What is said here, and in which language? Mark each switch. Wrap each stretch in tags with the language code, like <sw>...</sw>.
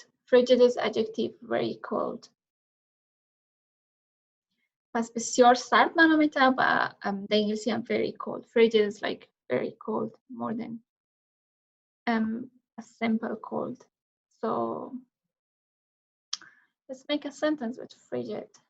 <en>Frigid is adjective, very cold.</en> <fa>پس بسیار سرد معنا میده و در انگلیسی هم</fa> <en>very cold. Frigid is like very cold, more than a simple cold. So let's make a sentence with frigid.</en>